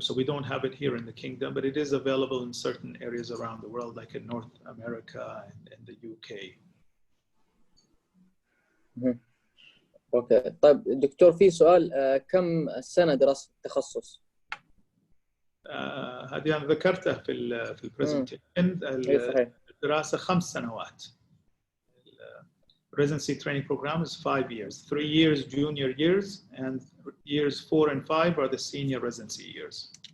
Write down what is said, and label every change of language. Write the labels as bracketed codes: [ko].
[en] So we don't have it here in the Kingdom, but it is available in certain areas around the world, like in North America and the UK. [ar] اوكي طيب دكتور في سؤال كم سنة دراسة التخصص؟ هذه أنا ذكرتها في البرزنتيشن. الدراسة 5 سنوات. [en] Residency training program is 5 years. 3 years junior years, and years 4 and 5 are the senior residency years.